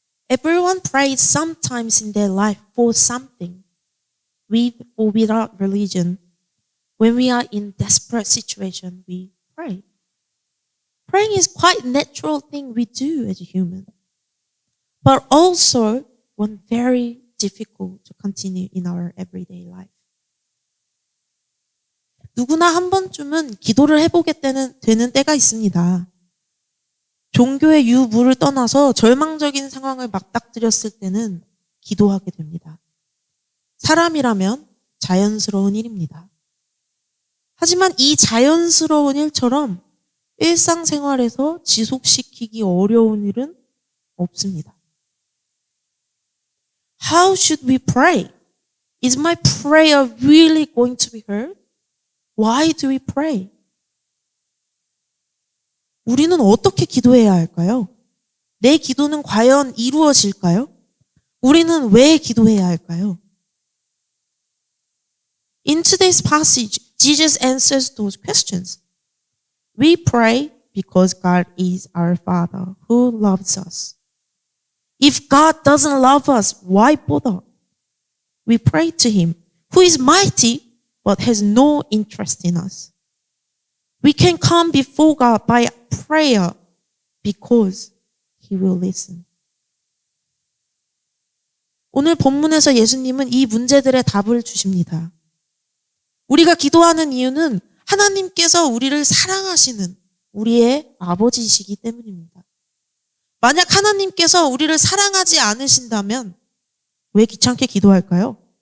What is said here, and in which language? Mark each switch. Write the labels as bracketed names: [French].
[English] Everyone prays sometimes in their life for something, with or without religion. When we are in desperate situation, we pray. Praying is quite a natural thing we do as a human, but also one very difficult to continue in our everyday life. [Korean] 누구나 한 번쯤은 기도를 해보게 되는 때가 있습니다. 종교의 유무를 떠나서 절망적인 상황을 맞닥뜨렸을 때는 기도하게 됩니다. 사람이라면 자연스러운 일입니다. 하지만 이 자연스러운 일처럼 일상생활에서 지속시키기 어려운 일은 없습니다. [English] How should we pray? Is my prayer really going to be heard? Why do we pray? [Korean] 우리는 어떻게 기도해야 할까요? 내 기도는 과연 이루어질까요? 우리는 왜 기도해야 할까요? [English] In today's passage, Jesus answers those questions. We pray because God is our Father who loves us. If God doesn't love us, why bother? We pray to Him, who is mighty but has no interest in us. We can come before God by prayer because He will listen. [Korean] 오늘 본문에서 예수님은 이 문제들의 답을 주십니다. 우리가 기도하는 이유는 하나님께서 우리를 사랑하시는 우리의 아버지이시기 때문입니다. 만약 하나님께서 우리를 사랑하지 않으신다면 왜 귀찮게 기도할까요?